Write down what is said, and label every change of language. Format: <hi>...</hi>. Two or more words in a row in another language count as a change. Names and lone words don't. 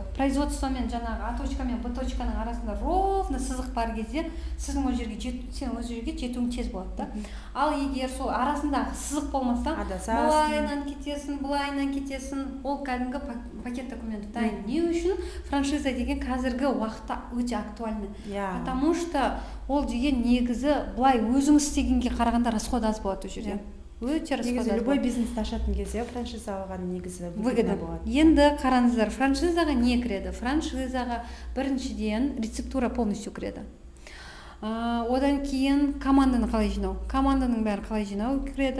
<kk>Производствомен жаңағы А точка мен Б точканың арасында ровно сызық бар кезде сіздің ол жерге сен ол жерге жетуің тез болады да. Ал егер сол арасында сызық болмаса, былайынан кетесің, ол кәдімгі</kk> <ru>пакет документы</ru> <kk>дайын. Не үшін? Франшиза деген қазіргі уақытта өте актуальны.</kk> <ru>Потому что</ru> <kk>ол деген негізі былай өзіңіз істегенге қарағанда расход аз болады ол жерде. Негізі любой бизнесті ашатын кезде франшиза алған негізі выгодно болады. Енді қараңыздар, франшизаға не кіреді? Франшизаға біріншіден</kk> <ru>рецептура полностью</ru> <kk>кіреді. Одан кейін команданы қалай жинау? Команданың бәрі қалай жинау кіреді.</kk>